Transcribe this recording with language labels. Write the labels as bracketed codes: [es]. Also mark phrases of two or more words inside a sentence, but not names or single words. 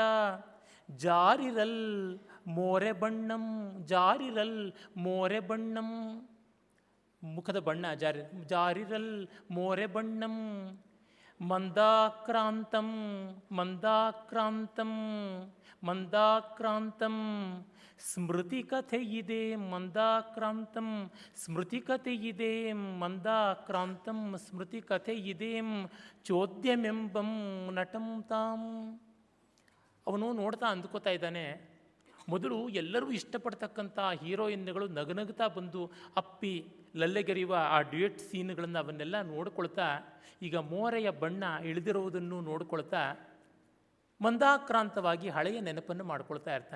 [kn] ಜಾರಿರಲ್ ಮೋರೆ ಬಣ್ಣಂ, ಜಾರಿರಲ್ ಮೋರೆ ಬಣ್ಣಂ, ಮುಖದ ಬಣ್ಣ ಜಾರಿರಲ್ ಮೋರೆ ಬಣ್ಣಂ. ಮಂದಾಕ್ರಾಂತಂ, ಮಂದಾಕ್ರಾಂತಂ, ಮಂದಾಕ್ರಾಂತಂ, ಸ್ಮೃತಿ ಕಥೆ ಇದೆ ಮಂದಾಕ್ರಾಂತಂ, ಸ್ಮೃತಿ ಕಥೆ ಇದೆ ಮಂದಾಕ್ರಾಂತಂ, ಸ್ಮೃತಿ ಕಥೆ ಇದೆ ಚೋದ್ಯಮೆಂಬಂ ನಟಂ ತಾಂ. ಅವನು ನೋಡ್ತಾ ಅಂದ್ಕೋತಾ ಇದ್ದಾನೆ, ಮೊದಲು ಎಲ್ಲರೂ ಇಷ್ಟಪಡ್ತಕ್ಕಂಥ ಹೀರೋಯಿನ್ಗಳು ನಗನಗ್ತಾ ಬಂದು ಅಪ್ಪಿ ಲಲ್ಲೆಗೆರೆಯುವ ಆ ಡ್ಯೂಯೆಟ್ ಸೀನ್ಗಳನ್ನು ಅವನ್ನೆಲ್ಲ ನೋಡ್ಕೊಳ್ತಾ, ಈಗ ಮೋರೆಯ ಬಣ್ಣ ಇಳಿದಿರುವುದನ್ನು ನೋಡ್ಕೊಳ್ತಾ ಮಂದಾಕ್ರಾಂತವಾಗಿ ಹಳೆಯ ನೆನಪನ್ನು ಮಾಡ್ಕೊಳ್ತಾ ಇರ್ತಾನೆ.